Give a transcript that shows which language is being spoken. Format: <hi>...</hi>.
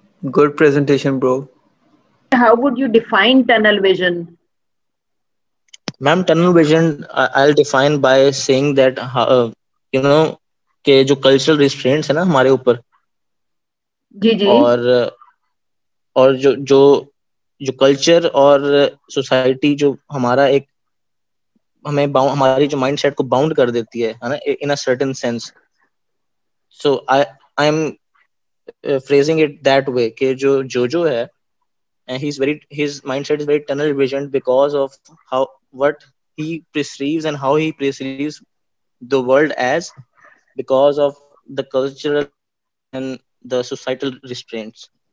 <en>Good presentation, bro. How would you define tunnel vision? Ma'am, tunnel vision, I'll define by saying that,</en> <ur>کہ جو</ur> <en>cultural restraints</en> <ur>ہے نا ہمارے اوپر, جی جی, اور جو کلچر اور سوسائٹی جو ہمارا ایک ہمیں ہماری جو مائنڈ سیٹ کو باؤنڈ کر دیتی ہے نا</ur> <en>In a certain sense. So I'm phrasing it that way</en> <ur>کہ جو ہے</ur> <en>his mindset is very tunnel visioned because of what he perceives and how he perceives the world as, because of the cultural and the societal restraints.</en>